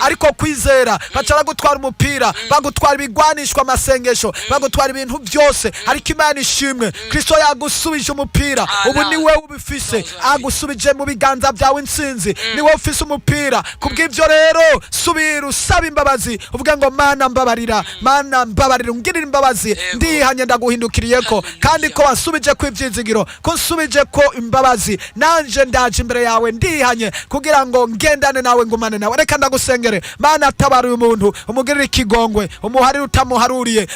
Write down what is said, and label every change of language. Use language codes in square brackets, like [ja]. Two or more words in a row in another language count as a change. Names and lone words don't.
[rn] ariko kwizera, Mm. baca baragutwara umupira, Mm. bagutwara ibigwanishwa amasengesho, Mm. bagutwara ibintu vyose, Mm. ariko Imana ishimwe, Mm. Kristo yagusubije umupira, ubu Amen. ni wewe ufise, Ntazo mfise. agusubije mu biganza vyawe intsinzi. Mm. Ni wowe ufise umupira. Mm. Kubw'ivyo rero, subira usabe imbabazi. Uvuga ngo, "Mana mbabarira, Mm. Mana mbabarira, ungirire imbabazi. Yego. Ndihanye ndaguhindukiriyeko. Hallelujah. Kandi ko wasubije ko ivyizigiro, ko nsubije ko imbabazi. Nanje ndaje imbere yawe, ndihanye, kugira ngo ngendane nawe, ngumane nawe." Reka ndagusengere. Mana, tabara uyu muntu, umugirire ikigongwe, umuharire utamuharuriye.